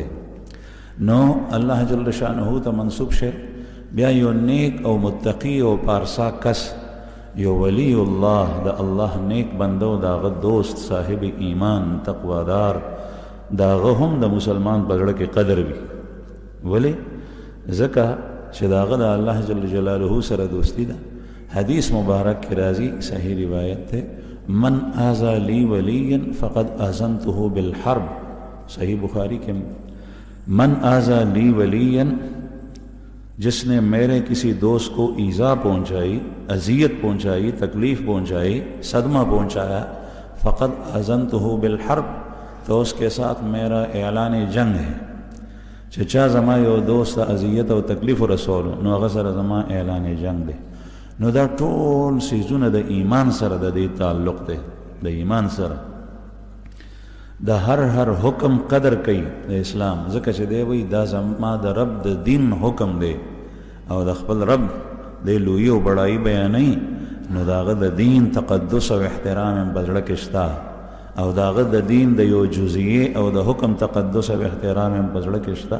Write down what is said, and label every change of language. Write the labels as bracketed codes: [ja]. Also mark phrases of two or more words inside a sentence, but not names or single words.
[ps] نو الله [ar] جل شانه [ps] ته منسوب شه، بیا یو نیک او متقی او پارسا کس، یو ولی الله د الله نیک بندو داغه دوست صاحب ایمان تقوادار، داغه هم د مسلمان په زړه کې قدر وي. ولې؟ ځکه چې داغه د الله [ar] جل جلاله [ps] سره دوستی ده. [ur] حدیث مبارک کی راضی صحیح روایت ہے، [ar] من آذا لی ولیا فقد آذنته بالحرب، [ur] صحیح بخاری کے [ar] من آذا لی ولیا، [ur] جس نے میرے کسی دوست کو ایذا پہنچائی، اذیت پہنچائی، تکلیف پہنچائی، صدمہ پہنچایا، [ar] فقد آذنته بالحرب، [ur] تو اس کے ساتھ میرا اعلان جنگ ہے. [ps] چچا زما یو دوست اذیت او تکلیف رسول نو هغه سره زما اعلان جنگ دی. نو دا ټول سیزونه د ایمان سره د دې تعلق دی، د ایمان سره. د هر حکم قدر کوي د اسلام، ځکه چې دی وایي دا زما د رب د دین حکم دی او د خپل رب د لویي او بړایي بیانوي، نو د هغه د دین تقدس او احترام یې په زړه کې شته، او د هغه د دین د یو جزیې او د حکم تقدس او احترام یې په زړه کې شته.